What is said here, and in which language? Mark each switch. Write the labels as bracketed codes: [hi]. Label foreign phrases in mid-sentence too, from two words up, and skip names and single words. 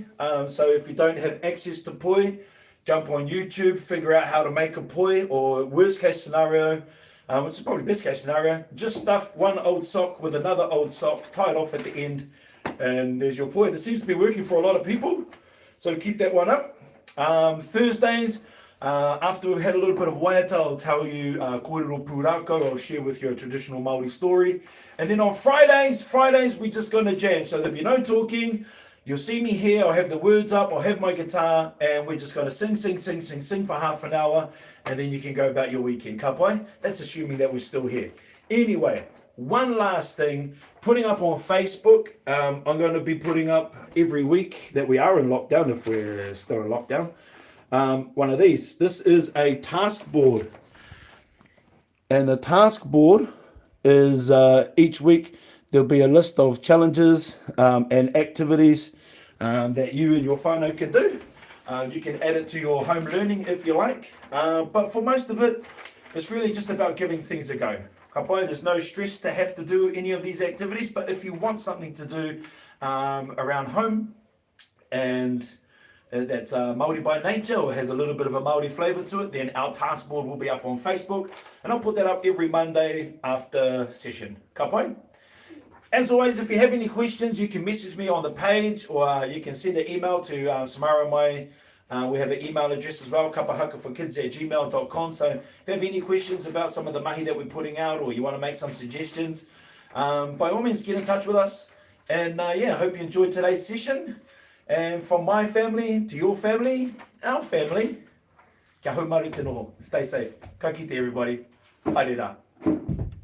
[en] So if you don't have access to poi, jump on YouTube, figure out how to make a poi, or worst case scenario, which is probably best case scenario, just stuff one old sock with another old sock, tie it off at the end, And there's your point. It seems to be working for a lot of people, so keep that one up. Thursdays, after we've had a little bit of waiata, I'll tell you [mi] kōrero pūrākau. [en] I'll share with you a traditional Māori story. And then on Fridays, we're just going to jam. So there'll be no talking. You'll see me here. I'll have the words up. I'll have my guitar. And we're just going to sing for half an hour. And then you can go about your weekend. [mi] Ka pai? [en] That's assuming that we're still here. Anyway, one last thing. Putting up on Facebook. I'm going to be putting up every week that we are in lockdown, if we're still in lockdown. One of these. This is a task board. And the task board is each week there'll be a list of challenges and activities that you and your whānau can do. You can add it to your home learning if you like. But for most of it, it's really just about giving things a go. [mi] Ka pai, [en] there's no stress to have to do any of these activities, but if you want something to do around home and that's Māori by nature or has a little bit of a Māori flavour to it, then our task board will be up on Facebook, and I'll put that up every Monday after session. [mi] Ka pai? [en] As always, if you have any questions, you can message me on the page, or you can send an email to Samara and my. We have an email address as well, kapahakaforkids@gmail.com. So if you have any questions about some of the mahi that we're putting out, or you want to make some suggestions, by all means get in touch with us. And I hope you enjoyed today's session. And from my family to your family, our family, [mi] kia hau mari te noho. [en] Stay safe. [mi] Ka kite everybody. Haere rā.